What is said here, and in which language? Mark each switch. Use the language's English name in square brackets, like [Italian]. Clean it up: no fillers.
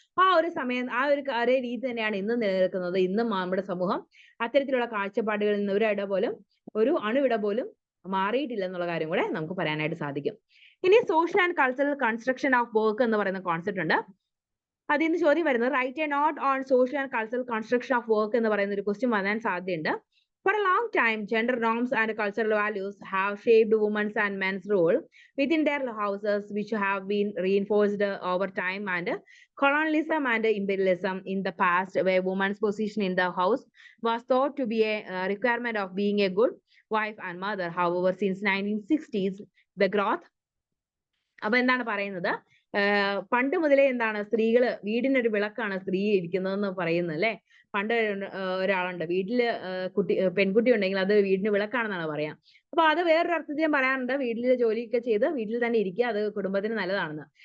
[Malayalam] ആ ഒരു സമയം അതേ രീതി തന്നെയാണ് ഇന്നും നിലനിൽക്കുന്നത്. ഇന്നും നമ്മുടെ സമൂഹം അത്തരത്തിലുള്ള കാഴ്ചപ്പാടുകളിൽ നിന്ന് ഒരു അണുവിട പോലും മാറിയിട്ടില്ല എന്നുള്ള കാര്യം കൂടെ നമുക്ക് പറയാനായിട്ട് സാധിക്കും. ഇനി social and cultural construction of work എന്ന് പറയുന്ന കോൺസെപ്റ്റ് ഉണ്ട്. അതിൽ നിന്ന് ചോദ്യം വരുന്നത് [English] write a note on social and cultural construction of work [Malayalam] എന്ന് പറയുന്ന ഒരു ക്വസ്റ്റ്യൻ വരാൻ സാധ്യതയുണ്ട്. [English] For a long time, gender norms and cultural values have shaped women's and men's role within their houses, which have been reinforced over time and colonialism and imperialism in the past, where women's position in the house was thought to be a requirement of being a good wife and mother. However, since 1960s, the growth [Malayalam] അപ്പൊ എന്താണ് പറയുന്നത്, പണ്ട് മുതലേ എന്താണ് സ്ത്രീകള് വീടിനൊരു വിളക്കാണ് സ്ത്രീ ഇരിക്കുന്നതെന്ന് പറയുന്നത് അല്ലെ. പണ്ട് ഒരാളുണ്ട് വീട്ടില് പെൺകുട്ടി ഉണ്ടെങ്കിൽ അത് വീടിന് വിളക്കാണെന്നാണ് പറയാം. അപ്പൊ അത് വേറൊരു അർത്ഥത്തിലും പറയാറുണ്ട്, വീട്ടിലെ ജോലിയൊക്കെ ചെയ്ത് വീട്ടിൽ തന്നെ ഇരിക്കുക, അത് കുടുംബത്തിന് നല്ലതാണെന്ന്.